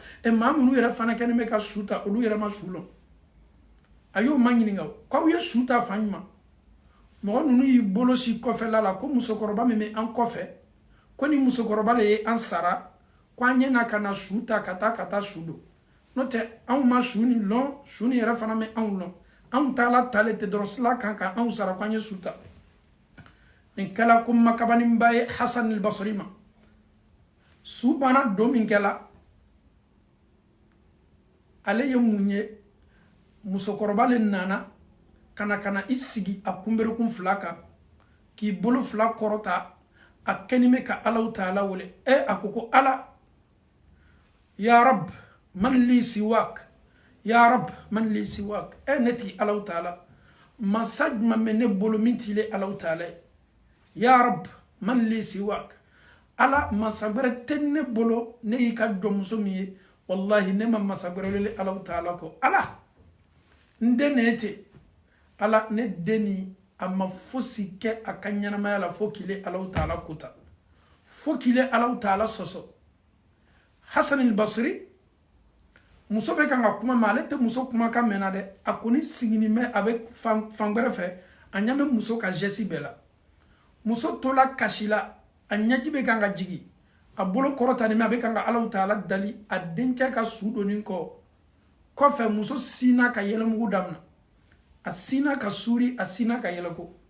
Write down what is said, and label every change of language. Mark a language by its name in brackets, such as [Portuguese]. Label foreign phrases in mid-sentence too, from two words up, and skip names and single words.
[Bambara] maa minnu yɛrɛ fana kɛlen bɛ ka su ta olu yɛrɛ ma su lɔn a y'o ma ɲininka k'aw ye su ta fan ɲuman mɔgɔ ninnu y'i bolo si kɔfɛla la ko musokɔrɔba min bɛ an kɔfɛ ko ni musokɔrɔba le ye an sara ko an ɲɛna ka na su ta ka taa su don n'o tɛ anw ma su ni lɔn su ni yɛrɛ fana bɛ anw lɔn anw taala tale tɛ dɔrɔn sila kan ka anw sara ko an ye su ta nin kɛla ko makabaninba ye Hasanul Basri ma su banna don min kɛla ale ye mun ye musokɔrɔba le nana kana i sigi a kunberekun fila kan k'i bolo fila kɔrɔta a kɛni bɛ ka Alahu Taala wele a ko ko Ala [Arabic] يا رب من لي سواك يا رب من لي سواك [Bambara] ne ti Alahu Taala masa jumɛn bɛ ne bolo min t'i Alahu Taala [Arabic] يا رب من لي سواك [Bambara] Ala masa wɛrɛ tɛ ne bolo ne y'i ka jɔnmuso min ye wallahi ne ma masa wɛrɛ wele Alahu Taala ko Ala n den ne te Ala ne den ni a ma fosi kɛ a ka ɲɛnamaya la fo k'ile Alahu Taala kota fo k'ile Alahu Taala sɔsɔ Hasan al-Basri muso bɛ kan ka kuma ma ale tɛ muso kuma ka mɛnna dɛ a kɔni sigini mɛ a bɛ fan wɛrɛ fɛ a ɲɛ bɛ muso ka geste bɛɛ la muso tola kasi la a ɲɛji bɛ kan ka jigi a bolo kɔrɔta ni mɛ a bɛ kan ka Alahu Taala dali a dencɛ ka su donni kɔ kɔfɛ muso sinna ka yɛlɛmugu daminɛ a sinna ka suuri a sinna ka yɛlɛko